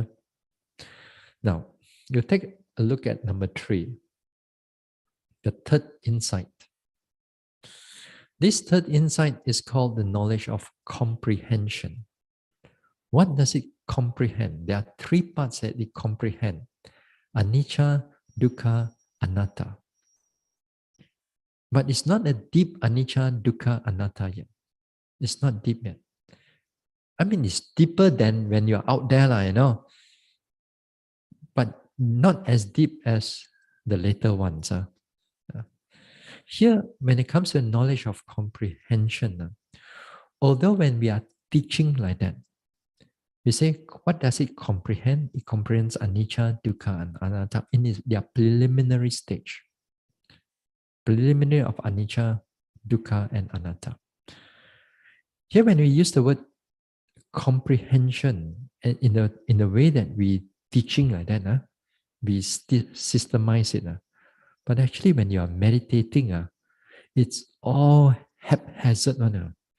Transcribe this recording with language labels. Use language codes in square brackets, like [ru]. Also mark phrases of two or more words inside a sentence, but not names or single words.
[en] Now, you take a look at number 3, the third insight. This third insight is called the knowledge of comprehension. What does it comprehend? There are 3 parts that it comprehend: [pi] anicca, dukkha, anatta. [en] But it's not a deep [pi] anicca, dukkha, anatta [en] yet. It's not deep yet. I mean, it's deeper than when you're out there, but not as deep as the later ones. Here, when it comes to knowledge of comprehension, although when we are teaching like that, we say, what does it comprehend? It comprehends [pi] anicca, dukkha, [en] and anatta in their preliminary stage. Preliminary of [pi] anicca, dukkha, [en] and anatta. Here, when we use the word comprehension in the way that we teaching like that, we systemize it. But actually, when you are meditating, it's all haphazard one.